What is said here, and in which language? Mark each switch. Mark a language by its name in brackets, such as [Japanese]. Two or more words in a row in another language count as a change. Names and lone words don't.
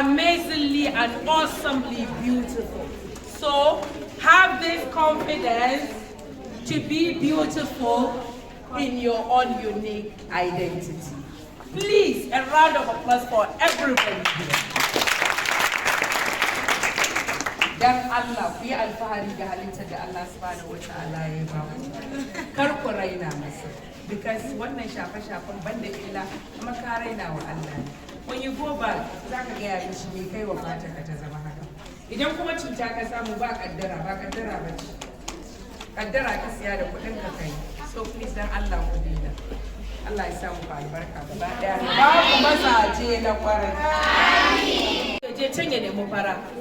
[English] Amazingly and awesomely beautiful. So have this confidence to be beautiful in your own unique identity. Please, a round of applause for everybody here. [Hausa] Dan Allah, ku yi alfahari ga halittar da Allah [Arabic] سبحانه وتعالى [Hausa] ya ba mu. Kar ku raina masa. Because wannan shafe-shafen banda illa, kuma ka raina wa Allah. [English] When you go back, [Hausa] za ka gaya mishi me kai wa fatarka ta zama haka. Idan kuma cuta ka samu, ba kaddara, ba kaddara ba ce. Kaddara ka siya da kuɗin ka kai. [English] So please, [Hausa] dan Allah ku daina. Allah ya sa muku albarka gaba ɗaya. Ba ku mazaje na kwarai. Ka je can ya nemi fara.